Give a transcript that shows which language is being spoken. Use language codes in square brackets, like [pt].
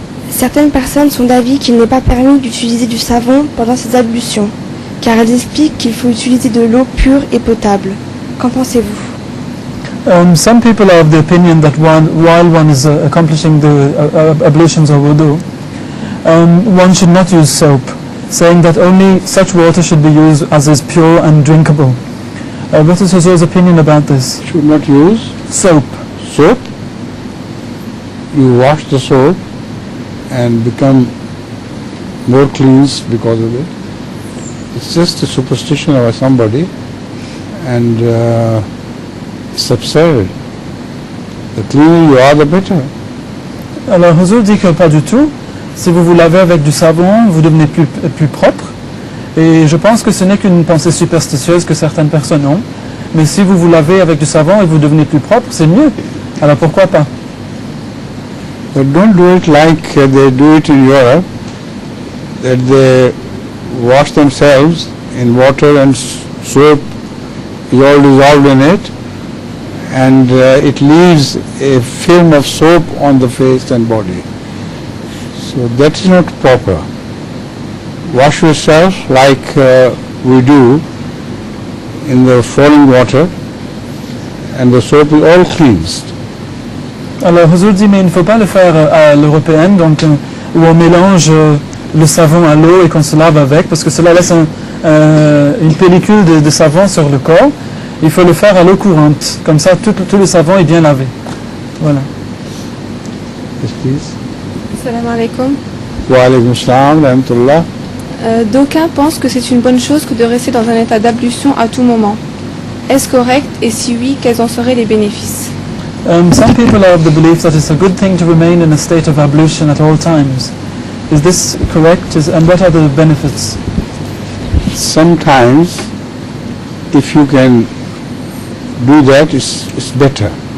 [fr] Certaines personnes sont d'avis qu'il n'est pas permis d'utiliser du savon pendant ces ablutions, car elles expliquent qu'il faut utiliser de l'eau pure et potable. Qu'en pensez-vous? [en] Some people are of the opinion that while one is accomplishing the ablutions or wudu, one should not use soap, saying that only such water should be used as is pure and drinkable. What is Huzur's opinion about this? Should not use Soap. soap. You wash the soap and become more cleansed because of it. It's just a superstition of somebody, and it's absurd. The cleaner you are, the better. [fr] Alors Huzur dit que pas du tout. Si vous vous lavez avec du savon, vous devenez plus propre. Et je pense que ce n'est qu'une pensée superstitieuse que certaines personnes ont. Mais si vous vous lavez avec du savon et vous devenez plus propre, c'est mieux. Alors pourquoi pas? [en] But don't do it like they do it in Europe, that they wash themselves in water and soap is all dissolved in it, and it leaves a film of soap on the face and body. So that is not proper. Wash yourself like we do in the falling water, and the soap is all cleansed. [fr] Alors Huzur dit mais il ne faut pas le faire à l'européenne, donc où on mélange le savon à l'eau et qu'on se lave avec, parce que cela laisse une pellicule de savon sur le corps. Il faut le faire à l'eau courante, comme ça tout le savon est bien lavé. Voilà. [en] Yes, please. [ar] Salam alaikum. Wa alaykum salam wa rahmatullah. [fr] D'aucuns pensent que c'est une bonne chose que de rester dans un état d'ablution à tout moment. Est-ce correct et si oui, quels en seraient les bénéfices? [en] Some people are of the belief that it's a good thing to remain in a state of ablution at all times. Is this correct? And what are the benefits? Sometimes, if you can do that, it's better.